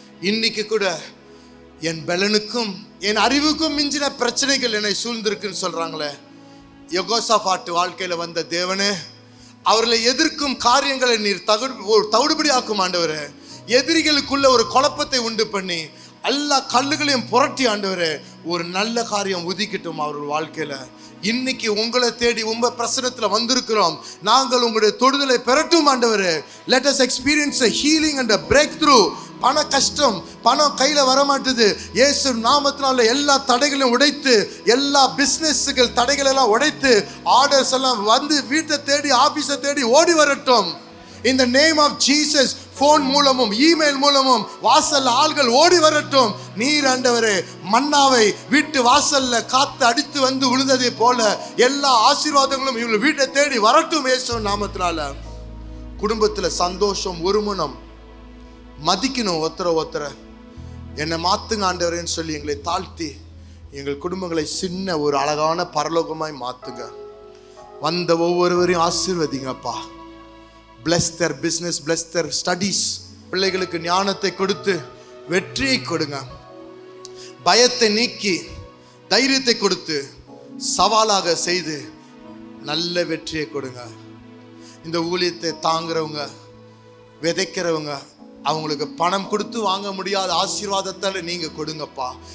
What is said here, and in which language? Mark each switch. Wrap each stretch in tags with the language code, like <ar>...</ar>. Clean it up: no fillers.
<ta>இன்னைக்கு கூட என் பலனுக்கும் என் அறிவுக்கும் மிஞ்சின பிரச்சனைகள் என்னை சூழ்ந்திருக்குன்னு சொல்றாங்களே, யெகோசாபாத் வாழ்க்கையில் வந்த தேவனே, அவர்களை எதிர்க்கும் காரியங்களை நீர் தவிடுபடி ஆக்கும் ஆண்டவரே. எதிரிகளுக்குள்ள ஒரு குழப்பத்தை உண்டு பண்ணி எல்லா கல்லுகளையும் புரட்டி ஆண்டவரே, ஒரு நல்ல காரியம் உதிக்கட்டும் அவர்கள் வாழ்க்கையில. இன்னைக்கு உங்களை தேடி உங்க பிரசனத்தில் வந்திருக்கிறோம், நாங்கள் உங்களுடைய தொடுதலை பெறட்டும் ஆண்டவரே.</ta> <en>Let us experience a healing and a breakthrough.</en> <ta>பண கஷ்டம், பணம் கையில் வரமாட்டுது, இயேசு நாமத்தினால எல்லா தடைகளையும் உடைத்து, எல்லா பிஸ்னஸ்கள் தடைகள் எல்லாம் உடைத்து, ஆர்டர்ஸ் எல்லாம் வந்து வீட்டை தேடி ஆபீஸை தேடி ஓடி வரட்டும்.</ta> <en>In the name of Jesus,</en> <ta>phone மூலமும் இமெயில் மூலமும் வாசல்ல ஆள்கள் ஓடி வரட்டும். நீர் ஆண்டவரே மன்னாவை வீட்டு வாசல்ல காத்து அடித்து வந்து விழுந்ததை போல எல்லா ஆசீர்வாதங்களும் இவங்க வீட்டை தேடி வரட்டும் இயேசு நாமத்தினால. குடும்பத்துல சந்தோஷம், ஒருமனம், மதிக்கணும் ஒருத்தர. என்னை மாத்துங்க ஆண்டவரேன்னு சொல்லி எங்களை தாழ்த்தி எங்கள் குடும்பங்களை சின்ன ஒரு அழகான பரலோகமாய் மாத்துங்க. வந்த ஒவ்வொருவரையும் ஆசீர்வதிங்கப்பா.</ta> <en>Bless their business, bless their studies.</en> <ta>பிள்ளைகளுக்கு ஞானத்தை கொடுத்து வெற்றியை கொடுங்க. பயத்தை நீக்கி தைரியத்தை கொடுத்து சவாலாக செய்து நல்ல வெற்றியை கொடுங்க. இந்த ஊழியத்தை தாங்குறவங்க, விதைக்கிறவங்க, அவங்களுக்கு பணம் கொடுத்து வாங்க முடியாத ஆசீர்வாதத்தால் நீங்க கொடுங்கப்பா.</ta>